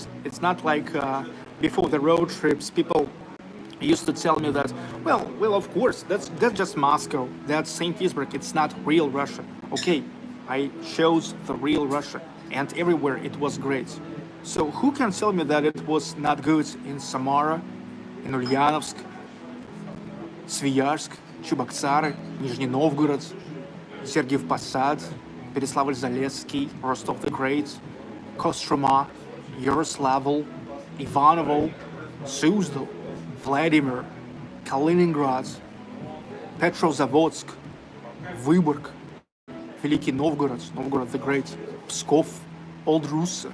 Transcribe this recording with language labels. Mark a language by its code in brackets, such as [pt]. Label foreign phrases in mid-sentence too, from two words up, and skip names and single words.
[en] It's not like before the road trips, people used to tell me that, well, of course, that's just Moscow. That's Saint Petersburg. It's not real Russia. Okay, I chose the real Russia, and everywhere it was great. So who can tell me that it was not good in Samara, in Ulyanovsk, Свияжск, Чебоксары, Нижний Новгород, Сергиев Посад, Переславль-Залесский, Rostov the Great, Kostroma, Yaroslavl, Ivanovo, Suzdal, Vladimir, Kaliningrad, Petrozavodsk, Vyborg, Великий Novgorod, Novgorod the Great, Pskov, Old Russa.